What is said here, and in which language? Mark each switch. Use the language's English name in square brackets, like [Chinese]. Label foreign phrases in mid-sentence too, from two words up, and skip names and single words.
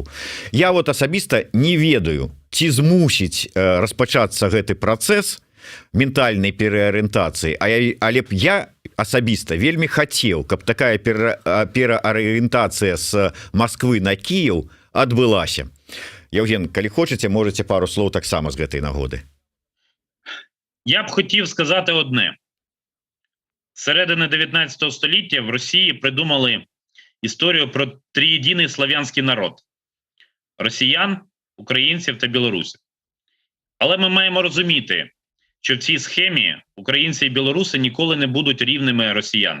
[Belarusian] Я вот асабіста не ведаю, ці змусіць распачацца гэты працэс ментальнай переарыентацыі, але б я асабіста вельмі хацеў, каб такая переарыентацыя з Москвы на Киев адбылася. Євген, калі хочаце, можете пару слоў таксама з гэтай нагоды. [Ukrainian] Я б хотів сказати одне. З середини 19 століття в Росії придумали історію про триєдиний слав'янський народ – росіян, українців та білорусів. Але ми маємо розуміти, що в цій схемі українці і білоруси ніколи не будуть рівними росіянам.